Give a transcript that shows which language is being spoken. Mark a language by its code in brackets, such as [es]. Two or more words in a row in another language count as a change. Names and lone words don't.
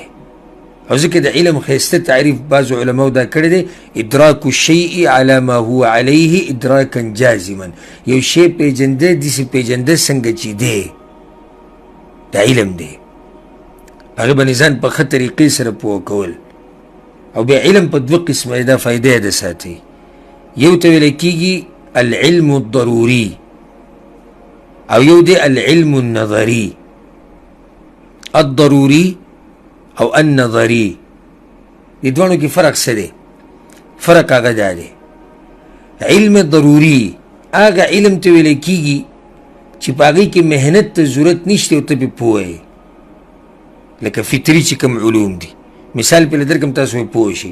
[ps] او ځکه د علم ښایسته تعریف بعضو علماو دا کړی دی [ar] ادراک الشیء علی ما هو علیه ادراکا جازما، [ps] یو شی پیژنده داسې پیژنده څنګه چې دی د علم دی، هغې باندې ځان په ښه طریقې سره پوه کول. او بیا علم په دوه قسمه دا فایده یې ده ساتي، یو ته ویلی کېږي [ar] العلم الضروري [ps] او یو دی [ar] العلم النظري. [ps] الضروري او النظري دې دوانو کې فرق څه دی؟ فرق هغه دا دی علم ضروري هغه علم ته ویلی کېږي چې په هغې کې محنت ته ضرورت نشته او ته پې پوه یې، لکه فطري چې کوم علوم دي. مثال پې درکړم تاسو مې پوه شي.